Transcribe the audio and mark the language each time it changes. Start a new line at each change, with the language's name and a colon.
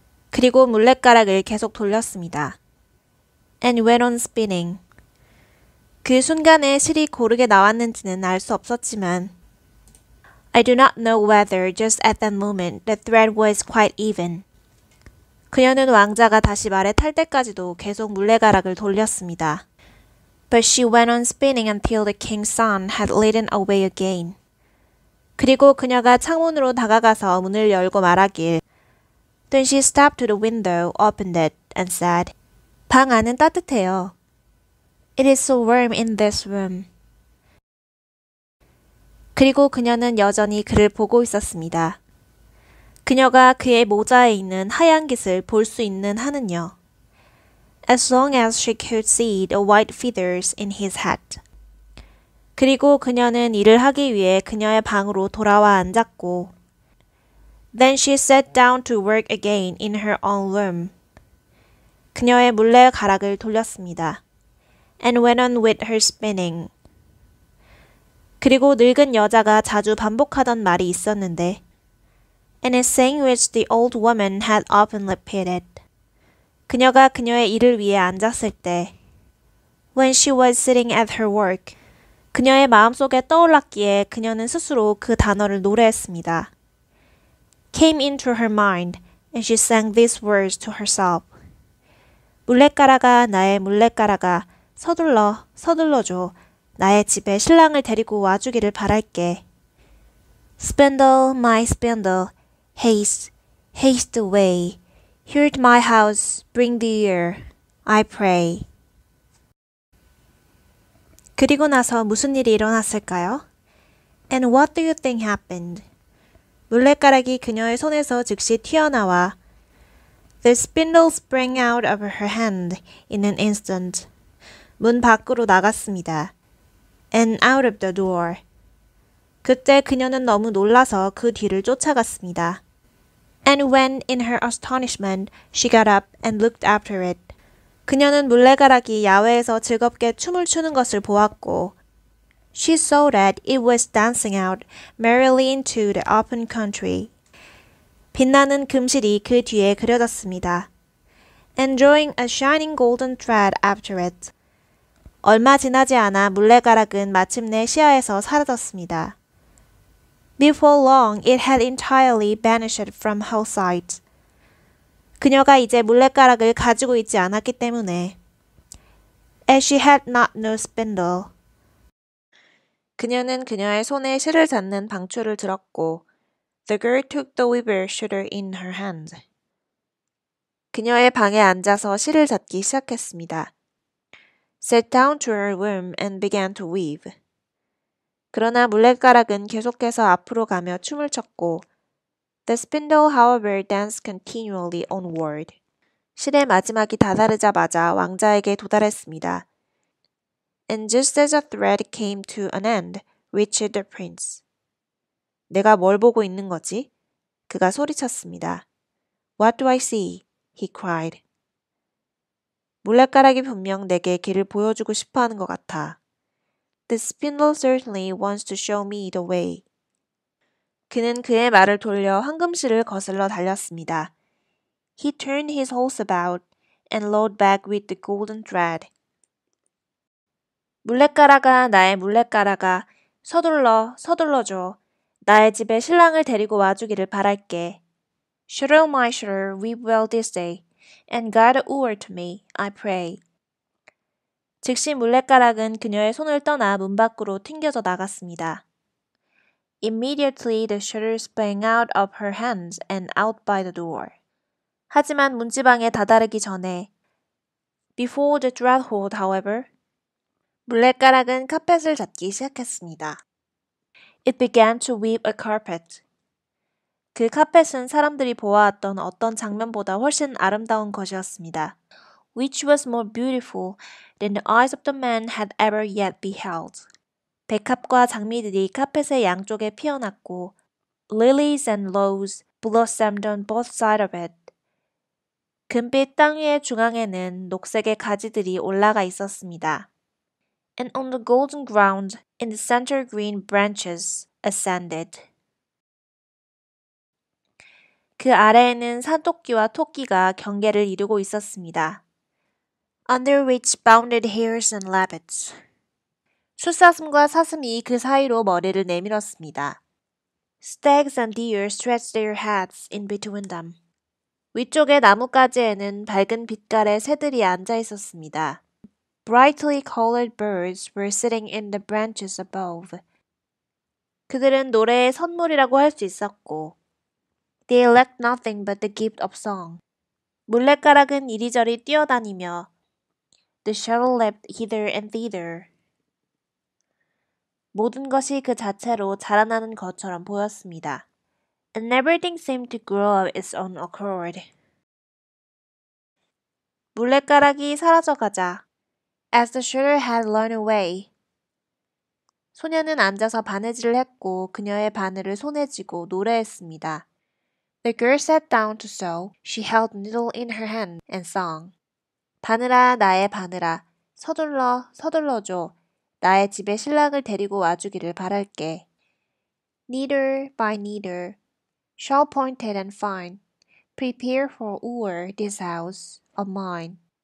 Korean: 그리고 물레가락을 계속 돌렸습니다.
English: And went on spinning.
Korean: 그 순간에 실이 고르게 나왔는지는 알 수 없었지만
English: I do not know whether just at that moment the thread was quite even.
Korean: 그녀는 왕자가 다시 말에 탈 때까지도 계속 물레가락을 돌렸습니다.
English: But she went on spinning until the king's son had ridden away again.
Korean: 그리고 그녀가 창문으로 다가가서 문을 열고 말하길
English: Then she stepped to the window, opened it, and said,
Korean: 방 안은 따뜻해요.
English: It is so warm in this room.
Korean: 그리고 그녀는 여전히 그를 보고 있었습니다. 그녀가 그의 모자에 있는 하얀 깃을 볼 수 있는 한은요.
English: As long as she could see the white feathers in his hat.
Korean: 그리고 그녀는 일을 하기 위해 그녀의 방으로 돌아와 앉았고
English: Then she sat down to work again in her own room.
Korean: 그녀의 물레가락을 돌렸습니다.
English: And went on with her spinning.
Korean: 그리고 늙은 여자가 자주 반복하던 말이 있었는데
English: And a saying which the old woman had often repeated.
Korean: 그녀가 그녀의 일을 위해 앉았을 때
English: When she was sitting at her work.
Korean: 그녀의 마음속에 떠올랐기에 그녀는 스스로 그 단어를 노래했습니다.
English: Came into her mind and she sang these words to herself.
Korean: 물레가락아 나의 물레가락아 서둘러 서둘러줘 나의 집에 신랑을 데리고 와주기를 바랄게.
English: Spindle my spindle haste haste away Here to my house bring the ear I pray.
Korean: 그리고 나서 무슨 일이 일어났을까요?
English: And what do you think happened?
Korean: 물레가락이 그녀의 손에서 즉시 튀어나와
English: The spindle sprang out of her hand in an instant.
Korean: 문 밖으로 나갔습니다.
English: And out of the door.
Korean: 그때 그녀는 너무 놀라서 그 뒤를 쫓아갔습니다.
English: And when in her astonishment she got up and looked after it.
Korean: 그녀는 물레가락이 야외에서 즐겁게 춤을 추는 것을 보았고
English: She saw that it was dancing out merrily into the open country.
Korean: 빛나는 금실이 그 뒤에 그려졌습니다.
English: Enjoying a shining golden thread after it.
Korean: 얼마 지나지 않아 물레가락은 마침내 시야에서 사라졌습니다.
English: Before long, it had entirely vanished from her sight.
Korean: 그녀가 이제 물레가락을 가지고 있지 않았기 때문에
English: As she had not no spindle.
Korean: 그녀는 그녀의 손에 실을 잡는 방초를 들었고
English: The girl took the weaver shooter in her hand.
Korean: 그녀의 방에 앉아서 실을 잡기 시작했습니다.
English: Sat down to her loom and began to weave.
Korean: 그러나 물레가락은 계속해서 앞으로 가며 춤을 췄고
English: The spindle, however, danced continually onward.
Korean: 실의 마지막이 다다르자마자 왕자에게 도달했습니다.
English: And just as the thread came to an end, reached the prince.
Korean: 내가 뭘 보고 있는 거지? 그가 소리쳤습니다.
English: What do I see? He cried.
Korean: 물레가락이 분명 내게 길을 보여주고 싶어 하는 것 같아.
English: The spindle certainly wants to show me the way.
Korean: 그는 그의 말을 돌려 황금실을 거슬러 달렸습니다.
English: He turned his horse about and rode back with the golden thread.
Korean: 물레가락아 나의 물레가락아 서둘러 서둘러줘. 나의 집에 신랑을 데리고 와주기를 바랄게.
English: Shuttle my shuttle, weave well this day, and guide a wooer to me, I pray.
Korean: 즉시 물레가락은 그녀의 손을 떠나 문 밖으로 튕겨져 나갔습니다.
English: Immediately the shuttle sprang out of her hands and out by the door.
Korean: 하지만 문지방에 다다르기 전에
English: Before the threshold, however,
Korean: 물레가락은 카펫을 잡기 시작했습니다.
English: It began to weave a carpet.
Korean: 그 카펫은 사람들이 보아왔던 어떤 장면보다 훨씬 아름다운 것이었습니다.
English: Which was more beautiful than the eyes of the man had ever yet beheld.
Korean: 백합과 장미들이 카펫의 양쪽에 피어났고
English: Lilies and roses blossomed on both sides of it.
Korean: 금빛 땅 위의 중앙에는 녹색의 가지들이 올라가 있었습니다.
English: And on the golden ground in the center green branches ascended.
Korean: 그 아래에는 산토끼와 토끼가 경계를 이루고 있었습니다.
English: Under which bounded hares and rabbits.
Korean: 숫사슴과 사슴이 그 사이로 머리를 내밀었습니다.
English: Stags and deer stretched their heads in between them.
Korean: 위쪽의 나뭇가지에는 밝은 빛깔의 새들이 앉아 있었습니다.
English: Brightly colored birds were sitting in the branches above.
Korean: 그들은 노래의 선물이라고 할 수 있었고
English: They lacked nothing but the gift of song.
Korean: 물레가락은 이리저리 뛰어다니며
English: The shuttle leapt hither and thither.
Korean: 모든 것이 그 자체로 자라나는 것처럼 보였습니다.
English: And everything seemed to grow of its own accord.
Korean: 물레가락이 사라져가자
English: As the shuttle had run away.
Korean: 소녀는 앉아서 바느질을 했고 그녀의 바늘을 손에 쥐고 노래했습니다.
English: The girl sat down to sew. She held needle in her hand and sang.
Korean: 바늘아 나의 바늘아 서둘러 서둘러줘. 나의 집에 신랑을 데리고 와주기를 바랄게.
English: Needle by needle, sharp pointed and fine, prepare for wooer this house of mine.